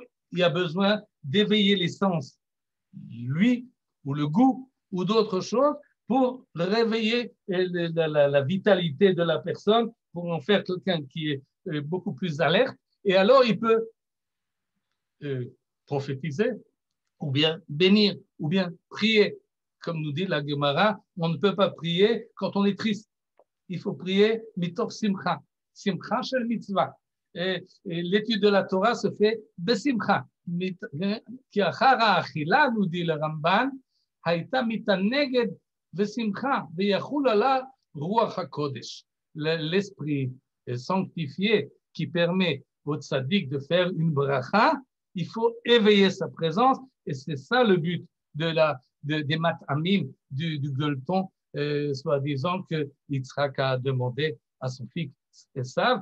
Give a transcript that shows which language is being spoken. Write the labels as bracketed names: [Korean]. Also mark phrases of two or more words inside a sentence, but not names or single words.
[French] il y a besoin d'éveiller les sens, lui ou le goût ou d'autres choses pour réveiller la vitalité de la personne, pour en faire quelqu'un qui est beaucoup plus alerte, et alors il peut prophétiser ou bien bénir ou bien prier. Comme nous dit la Gemara, on ne peut pas prier quand on est triste. Il faut prier [Hebrew] מתוך שמחה שמחה של מצוה. [French] Et l'étude de la Torah se fait besimcha. [Hebrew] כי אחרי אכילה, [French] nous dit le [Hebrew] Ramban, היתה מתענגת בשמחה ויחול עליו רוח הקודש. [French] L'esprit sanctifié qui permet au tzaddik de faire une bracha, il faut éveiller sa présence, et c'est ça le but des matamim, du gueuleton, soi-disant que Yitzhak a demandé à son fils Esav.